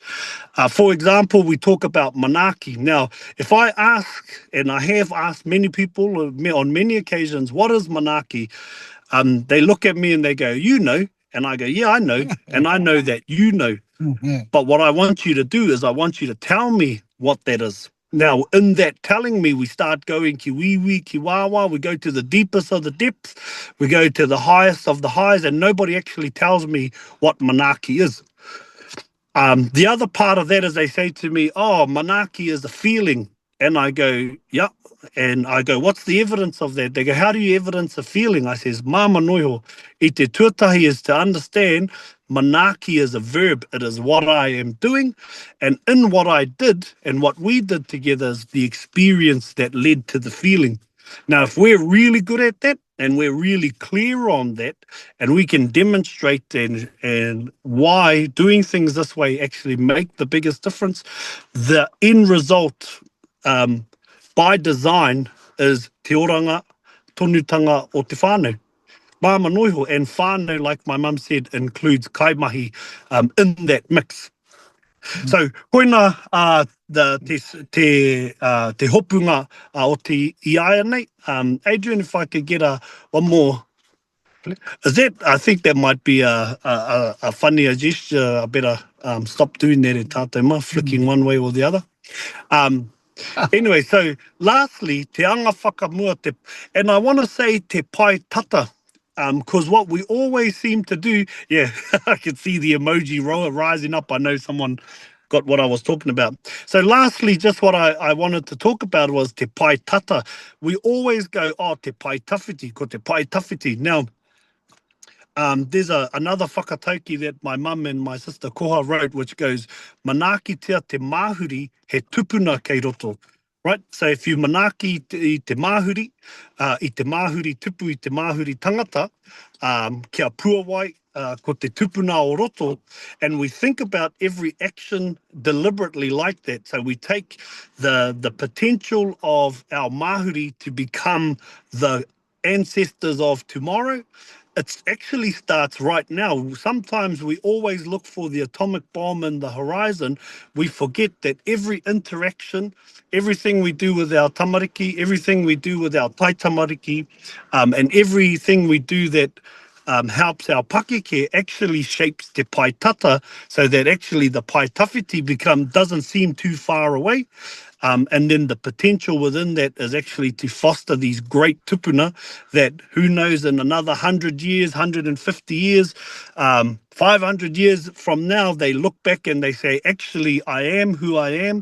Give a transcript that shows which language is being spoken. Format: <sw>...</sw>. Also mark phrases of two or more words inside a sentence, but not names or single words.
<en>For example, we talk about manaaki. Now, if I ask, and I have asked many people on many occasions, what is manaaki? They look at me and they go, you know. And I go, yeah, I know. And I know that you know. But what I want you to do is I want you to tell me what that is. Now, in that telling me, we start going</en> <mi>ki wiwi, ki wawa,</mi> <en>we go to the deepest of the depths, we go to the highest of the highs, and nobody actually tells me what manaaki is. The other part of that is they say to me, oh, manaaki is a feeling. And I go, yeah. And I go, what's the evidence of that? They go, how do you evidence a feeling? I says,</en> <mi>māma noiho, I te tuatahi</mi> <en>is to understand manaaki is a verb. It is what I am doing. And in what I did and what we did together is the experience that led to the feeling. Now, if we're really good at that and we're really clear on that and we can demonstrate and why doing things this way actually make the biggest difference, the end result by design is</en> <mi>te oranga, tonutanga o te whānau. Māma noiho, and whānau,</mi> <en>like my mum said, includes kaimahi in that mix. So,</en> <mi>koina te hopunga o te iaia nei.</mi> <en>Adrian, if I could get one more. Is that? I think that might be a funnier gesture. I better stop doing that</en> <mi>e tātou ma,</mi> <en>flicking one way or the other. Anyway, so lastly,</en> <mi>te anga whakamua,</mi> <en>and I want to say</en> <mi>te pai tata,</mi> <en>because what we always seem to do, yeah, I can see the emoji rising up. I know someone got what I was talking about. So lastly, just what I wanted to talk about was</en> <mi>te pai tata.</mi> <en>We always go,</en> <mi>oh, te pai tawhiti, ko te pai tawhiti.</mi> <en>Now, there's another whakatauki that my mum and my sister Koha wrote, which goes,</en> <mi>manaaki tia te māhuri he tupuna kei roto.</mi> <en>Right? So if you</en> <mi>manaaki I te māhuri tupu I te māhuri tangata, kia puawai, ko te tupuna o roto,</mi> <en>and we think about every action deliberately like that. So we take the potential of our māhuri to become the ancestors of tomorrow it actually starts right now. Sometimes we always look for the atomic bomb in the horizon. We forget that every interaction, everything we do with our tamariki, everything we do with our</en> <mi>tai tamariki,</mi> <en>and everything we do that helps our pakeke actually shapes</en> <mi>te pai tata,</mi> <en>so that actually the</en> <mi>pai tawhiti</mi> <en>doesn't seem too far away. And then the potential within that is actually to foster these great tupuna that who knows in another 100 years, 150 years, 500 years from now, they look back and they say, actually, I am who I am.</en>